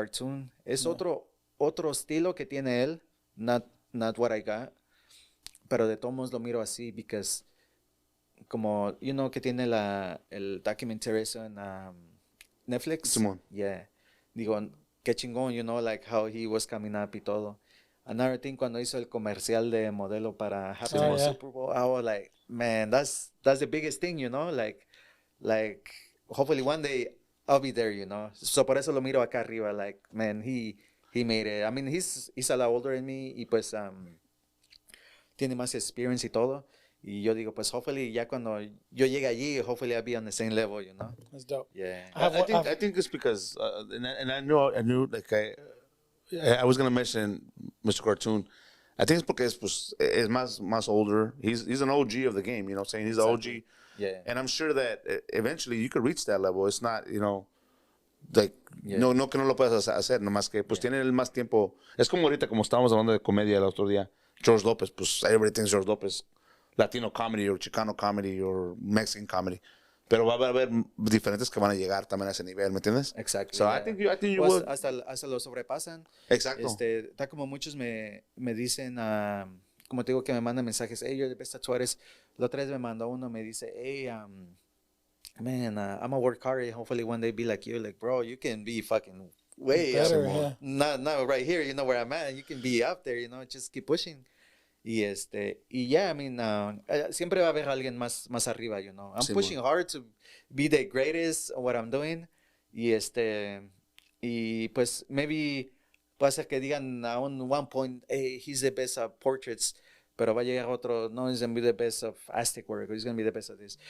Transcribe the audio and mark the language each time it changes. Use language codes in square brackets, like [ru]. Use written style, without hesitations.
[es] Cartoon es otro estilo que tiene él, [en] not what I got, [es] pero de todos modos lo miro así, [en] because [es] como, [en] you know, [es] que tiene el [en] documentary [es] en Netflix. Simón. [en] Yeah. [es] Digo, qué chingón, [en] you know, like how he was coming up [es] y todo. [en] Another thing, [es] cuando hizo el comercial de modelo para [en] Happy Super Bowl, I was like, man, that's the biggest thing, you know, like hopefully one day I'll be there, you know. [es] So por eso lo miro acá arriba, [en] like, man, he made it. I mean, he's a lot older than me, [es] y pues tiene más [en] experience y todo. [es] Y yo digo, pues [en] hopefully [es] ya cuando yo llegue allí, [en] hopefully I'll be on the same level, you know. That's dope. Yeah. I think it's because, and I knew like I was gonna mention Mr. Cartoon. I think it's [es] porque es más [en] older. He's an OG of the game. You know, what I'm saying he's an OG. Yeah. And I'm sure that eventually you could reach that level. It's not, like, [es] no que no lo puedas hacer, nomás que pues tiene el más tiempo. Es como ahorita, como estábamos hablando de comedia el otro día. George Lopez, pues [en] everybody thinks George Lopez, Latino comedy or Chicano comedy or Mexican comedy. [es] Pero va a haber diferentes que van a llegar también a ese nivel, ¿me entiendes? [en] Exactly. So yeah. I think you [es] Pues [en] would. [es] hasta lo sobrepasan. Exacto. Está como muchos me dicen, como te digo, que me mandan mensajes, [en] hey, you're the best tattooist. [es] La otra vez me mandó uno, me dice, [en] hey, man, I'm gonna work hard. Hopefully one day be like you. Like, bro, you can be fucking way Better, up. yeah. Not right here. You know where I'm at. You can be up there. You know, just keep pushing. Y yeah, I mean, [es] siempre va a haber alguien más arriba. [en] You know, I'm pushing hard to be the greatest at what I'm doing. [es] Y y pues [en] maybe [es] puede ser que digan [en] a one point, hey, he's the best at portraits. [es] Pero va a llegar otro, no, [en] he's going to be the best of Aztec work, or he's going to be the best of this.